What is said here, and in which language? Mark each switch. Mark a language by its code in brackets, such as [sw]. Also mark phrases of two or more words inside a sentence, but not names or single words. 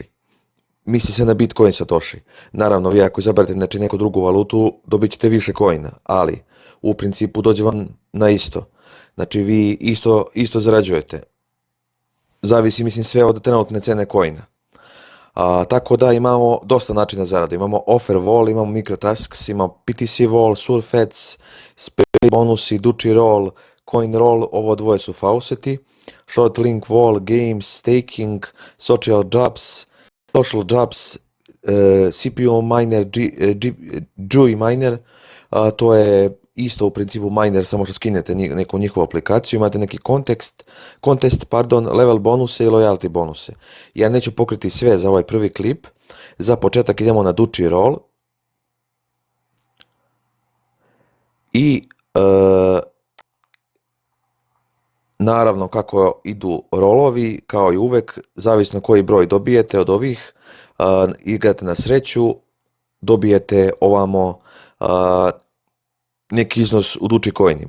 [sr] Misli se na Bitcoin satoshi. Naravno, vi ako izaberete znači neku drugu valutu, dobit ćete više coina, ali u principu dođe vam na isto. Znači vi isto zarađujete. Zavisi mislim sve od trenutne cene coina. Tako da imamo dosta načina zarade. Imamo [en] offer wall, [sr] imamo microtasks, imamo [en] PTC wall, surf ads, speed [sr] bonusi, [en] duči roll, coin roll, [sr] ovo dvoje su fauceti, [en] short link wall, games, staking, social jobs, CPU miner, Jui miner, [sr] to je isto u principu miner, samo što skinete neku njihovu aplikaciju, imate neki contest, level bonuse i loyalty bonuse. Ja neću pokriti sve za ovaj prvi klip. Za početak idemo na duči roll. I naravno kako idu rolovi, kao i uvek, zavisno koji broj dobijete od ovih, igrate na sreću, dobijete ovamo neki iznos u duči coinima.